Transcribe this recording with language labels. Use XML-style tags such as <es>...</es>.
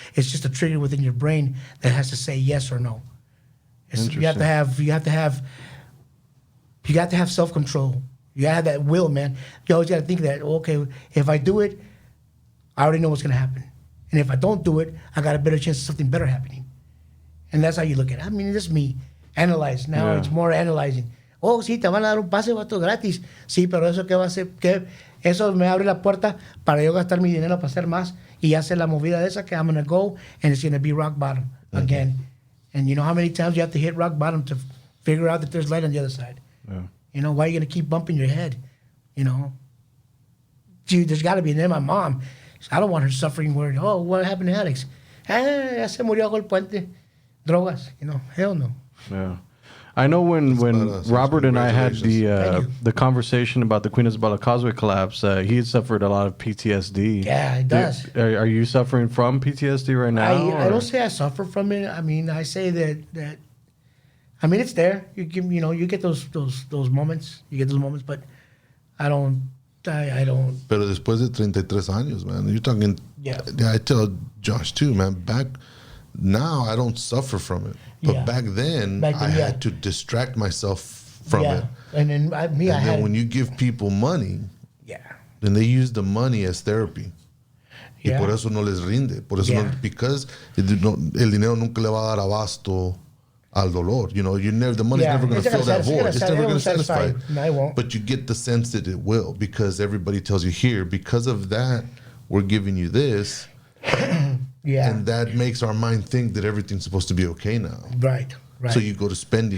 <en>It's just a trigger within your brain that has to say yes or no. You have to have self-control. You gotta have that will, man. You always gotta think that, okay, if I do it, I already know what's gonna happen. And if I don't do it, I got a better chance of something better happening. And that's how you look at it. This is me. Analyze. Now it's more analyzing.</en> <es>Oh, sí, te van a dar un pase, vato, gratis. Sí, pero eso qué va a hacer, que eso me abre la puerta para yo gastar mi dinero para hacer más y hacer la movida de esa que</es> <en>I'm gonna go and it's gonna be rock bottom again. And you know how many times you have to hit rock bottom to figure out that there's light on the other side. Yeah. You know, why are you gonna keep bumping your head? You know, dude, there's got to be. And then my mom, I don't want her suffering. Where, oh, what happened to Alex?</en> <es>Ya se murió bajo el puente. Drogas,</es> <en>you know, hell no. Yeah. I know when badass. Robert and I had Thank the conversation about the Queen Isabella Causeway collapse, he had suffered a lot of PTSD. Yeah, it does. Are you suffering from PTSD right now? I don't say I suffer from it. I mean, I say that I mean, it's there. You get those moments. You get those moments, but I don't.</en> <es>Pero después de 33 años,</es> <en>man, you're talking. Yeah. I tell Josh too, man. Now I don't suffer from it, but back then I had to distract myself from it. And then when you give people money, then they use the money as therapy.</en> <es>Y por eso no les rinde. Por eso</es> <en>because</en> <es>el dinero nunca le va a dar abasto al dolor.</es> <en>You know, the money's never going to fill that void. It's never going to satisfy. No, I won't. But you get the sense that it will, because everybody tells you here, because of that, we're giving you this. And that makes our mind think that everything's supposed to be okay now. Right. So you go to spending.</en>